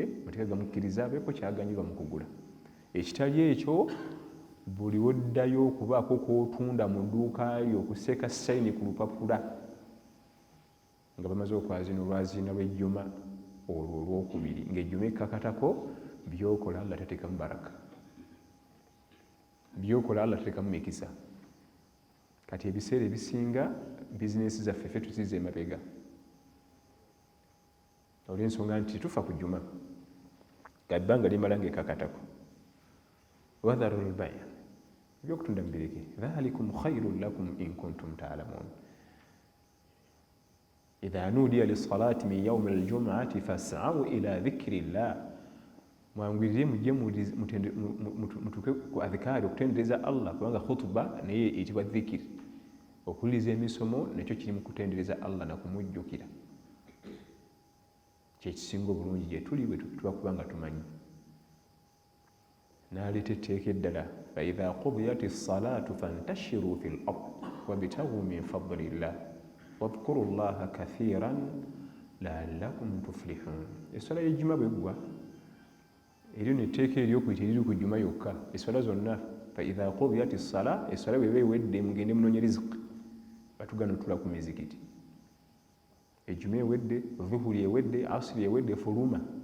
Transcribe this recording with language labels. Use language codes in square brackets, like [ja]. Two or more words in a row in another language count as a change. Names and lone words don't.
[lg] mateeka gamukkiriza abeeko kyaganyirwa mu kugula ekitali ekyo buli woddayo okubaako kwotunda mu dduuka lyo okuseeka sayini ku lupapula nga bamaze okwazina olwazina lw'ejjuma olwo olwokubiri ng'ejjuma ekkakatako byokola Allah tateekamu baraka byokola Allah tateekamu mikisa kati ebiseera ebisinga bizinesi zaffe ffe tuziza emabega olw'ensonga nti tufa ku jjuma gabbanga limala ng'ekkakatako [ar] وذروا البيع [lg] ebyokutunda mubireke [ar] ذلكم خير لكم إن كنتم تعلمون إذا نودي للصلاة من يوم الجمعة فاسعوا إلى ذكر الله [lg] mwangwirire mujje mutuke ku adhikaari okutendereza Allah kubanga khutuba naye eyitibwa dhikiri okuwuliriza emisomo nakyo kiri mu kutendereza Allah nakumujjukira kyekisinga obulungi gye tuli bwe tuba kubanga tumanyi n'aleeta etteeka eddala [ar] فإذا قضيت الصلاة فانتشروا في الأرض وابتغوا من فضل الله واذكروا الله كثيرا لعلكم تفلحون [lg] essala y'ejjuma bweggwa eryo netteeka eryokuyita eriri ku jjuma yokka essala zonna [ar] فإذا قضيت الصلاة [lg] essala bweba ewedde mugende munoonye riziki batugana otula ku mizikiti ejjuma ewedde dhuhuri ewedde asiri ewedde fuluma